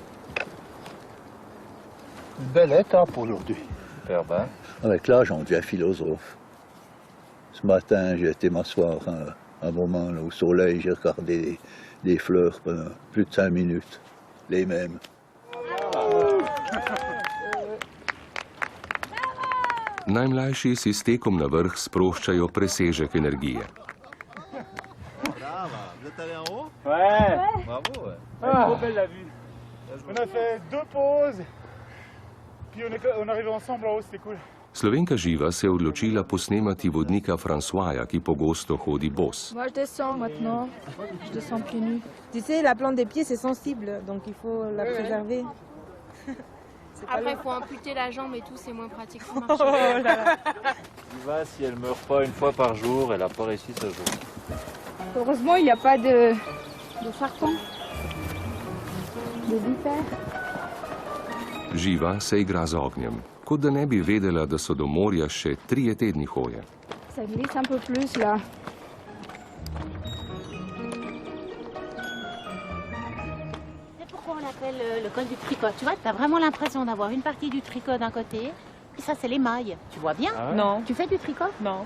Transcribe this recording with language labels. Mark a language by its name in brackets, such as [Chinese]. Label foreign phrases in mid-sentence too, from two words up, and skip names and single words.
[French] Une belle étape aujourd'hui. Super bien. Avec l'âge, on devient philosophe. Ce matin, j'ai été m'asseoir un moment là, au soleil, j'ai regardé des fleurs pendant plus de 5 minutes. Les mêmes. [Slovenian] Najmlajši si s tekom na vrh sproščajo presežek energije. [French] Vous êtes allé en haut? Ouais. Bravo, ouais. Trop belle la vue. On a fait 2 pauses, puis on est arrivé ensemble en haut, c'était cool. [Slovenian] Slovenka Živa se je odločila posnemati vodnika Francoisa, ki pogosto hodi bos. [French] Moi, je descends maintenant. Je descends pieds nus. Tu sais, la plante des pieds, c'est sensible, donc il faut la préserver. Après, il faut amputer la jambe et tout, c'est moins pratique pour Oh marcher. là là. Živa, si elle meurt pas une fois par jour, elle n'a pas réussi ce jour. Heureusement, il n'y a pas de farfan, de vipères. [Slovenian] Živa se igra z ognjem, kot da ne bi vedela, da so do morja še 3 tedni hoje. [French] Ça glisse un peu plus là. C'est pourquoi on l'appelle le col du tricot. Tu vois, tu as vraiment l'impression d'avoir une partie du tricot d'un côté, et ça, c'est les mailles. Tu vois bien? Non, Tu fais du tricot? non.